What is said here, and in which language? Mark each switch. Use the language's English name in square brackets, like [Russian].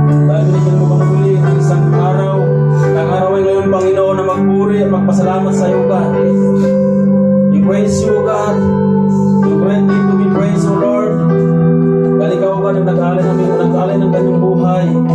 [Filipino] Dahil binigyan mo kami muli ng isang araw. Ang araw ay ngayon, Panginoon, na magpuri at magpasalamat sa iyo, God. [English] We praise you, God. You greatly to be praised, O Lord. [Filipino] Dahil ikaw, God, ang nag-alay ng kanyang buhay.